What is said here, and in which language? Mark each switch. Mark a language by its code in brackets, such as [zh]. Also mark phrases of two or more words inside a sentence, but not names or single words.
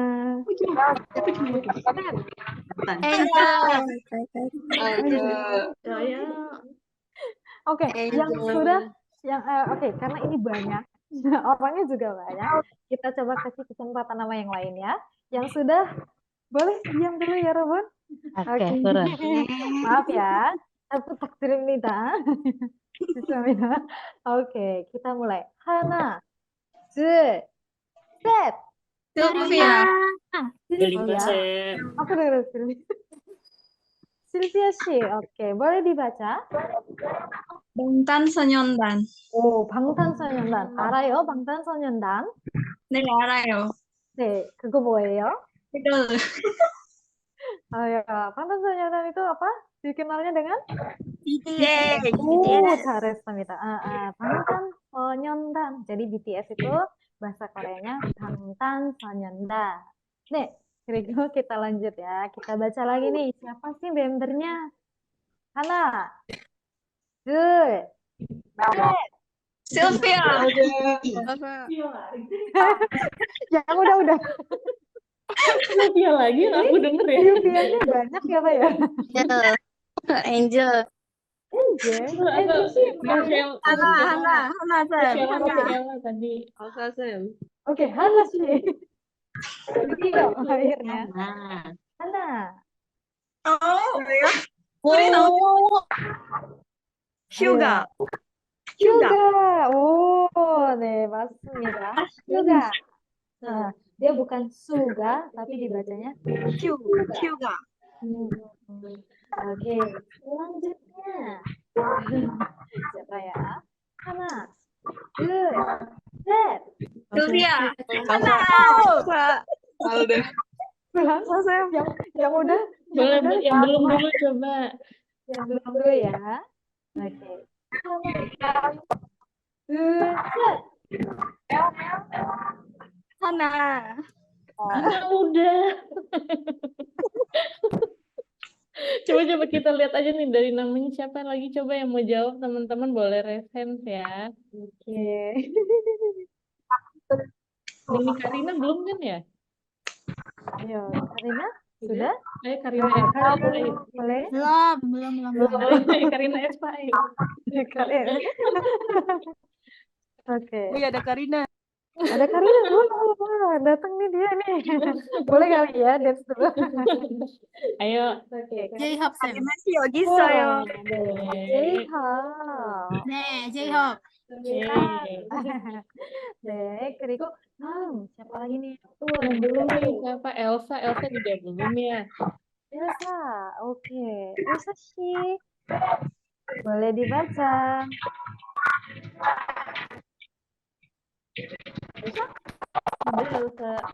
[id] Oke, yang sudah oke, karena ini banyak, orangnya juga banyak. Kita coba kasih kesempatan nama yang lain ya. Yang sudah boleh diam dulu ya, Robun. Oke, turun. Maaf ya. Aku takdir입니다. [ko] 죄송합니다. [id] Oke, kita mulai. [ko] 하나, 둘, 셋. [id] Sylvia. Aku dengar Sylvia. Sylvia sih, oke. Boleh dibaca? [ko] 방탄소년단. 오, 방탄소년단. 알아요? 방탄소년단? 네, 알아요. 네, 그거 뭐예요? 이거 [id] 방탄 소년단 itu apa? Dikenalnya dengan? BTS. [ko] 잘했습니다. 방탄 소년단. [id] Jadi BTS itu bahasa Koreanya 방탄소년단. [ko] 네, 그리고 [id] kita lanjut ya. Kita baca lagi nih. Siapa sih membernya? [ko] 하나, 둘, [id] Sylvia. yang udah. Sylvia lagi aku denger ya. Sylvia-nya banyak ya, Pak ya? Angel. Angel sih banyak. [ko] 하나, 쌤. [id] Michelle tadi. Oke, Hana sih. Video akhirnya. Hana. [ko] 우리 [id] Hyuga. Hyuga. [ko] 네, 맞습니다. Hyuga. [id] Nah, dia bukan Suga, tapi dibacanya [ko] 휴가. [id] Oke, selanjutnya. Siapa ya? [ko] Hana, 둘, 셋. [id] Sylvia. Malu deh. Yang udah, Boleh udah yang belum sama. dulu coba. Yang belum dulu ya. Oke. [ko] 둘, 셋. 하나. [id] Udah. Coba kita lihat aja nih dari namanya siapa lagi, coba yang mau jawab teman-teman boleh raise ya. Oke. Ini Karina belum kan ya? Ayo, Karina, sudah? Ayo Karina Espa, ayo. Boleh? belum. Karina Espa, ayo. Karina. Oke. Wih, ada Karina. Ada Karina belum? Wah, datang nih dia nih. Boleh kali ya, dance dulu. Ayo. Oke. [ko] 제이홉 쌤. 카리나 씨 여기 있어요. 제이홉. 네, 제이홉. 네, 그리고 다음 [id] siapa lagi nih? Yang belum nih siapa? Elsa juga belum ya. Elsa, oke. Elsa sih. Boleh dibaca. Ada Elsa.